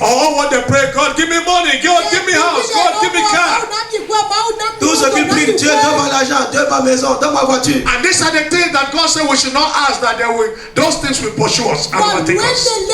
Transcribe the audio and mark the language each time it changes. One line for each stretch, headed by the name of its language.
English: Oh, when they pray, God give me money, God give me house, God give me car.
French: Tout ce qu'ils prient, Dieu donne-moi l'argent, donne-ma maison, donne-ma voiture.
English: And these are the things that God said we should not ask, that those things will pursue us and overtake us.